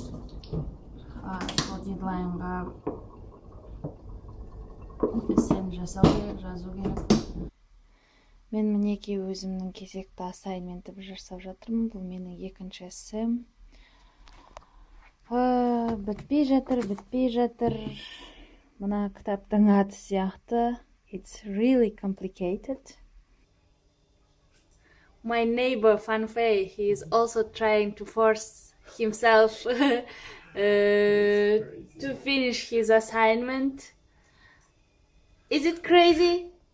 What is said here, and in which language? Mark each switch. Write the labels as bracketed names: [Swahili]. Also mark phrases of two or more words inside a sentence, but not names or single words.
[Kazakh] Сол дедлайнға эссені жасау керек, жазу керек. Мен мінеки өзімнің кезекті ассайнментті жасап жатырмын. Бұл менің екінші эссем. Бітпей жатыр. Мына кітаптың аты сияқты. [English] It's really complicated. My neighbor Fanfei, he is also trying to force himself to finish his assignment. Is it crazy?